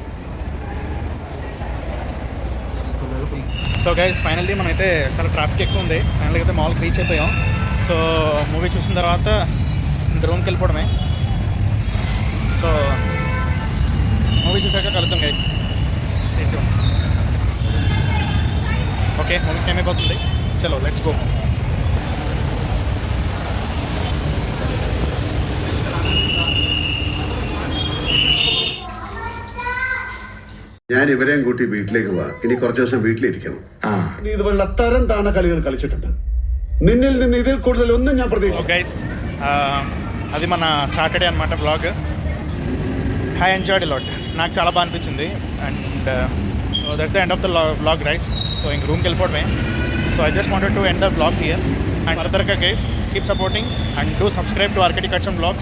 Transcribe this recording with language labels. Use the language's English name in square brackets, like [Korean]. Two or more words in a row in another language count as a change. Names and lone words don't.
[English] so guys finally [Telugu] మనమైతే చాలా ట్రాఫిక్ ఎక్కువ ఉంది, ఫైనల్గా అయితే మాల్కి రీచ్ అయిపోయాం. [English] so movie [Telugu] చూసిన తర్వాత రూమ్కి వెళ్ళిపోవడమే. [English] so movie [Telugu] చూసాక కలుద్దాం గైస్. [English] okay, movie time అయిపోతుంది, చలో let's go. [Malayalam] ഞാൻ ഇവരെയും കൂട്ടി വീട്ടിലേക്ക് പോവാ. ഇനി കുറച്ച് ദിവസം വീട്ടിലിരിക്കണം. ഇതുപോലുള്ള തരം താണ കളികൾ കളിച്ചിട്ടുണ്ട്. നിന്നിൽ നിന്ന് ഇതിൽ കൂടുതൽ ഒന്നും ഞാൻ പ്രതീക്ഷിച്ചു. [Telugu] గైస్ అది మన సాటర్డే అనమాట బ్లాగ్. [English] I enjoyed lot, [Telugu] నాకు చాలా బాగా అనిపించింది. [English] and that's the end of the blog guys. సో [Telugu] ఇంక రూమ్కి వెళ్ళిపోవడమే. [English] so I just wanted to end the blog here. and furtherga guys keep supporting and do subscribe to Architect Blogs.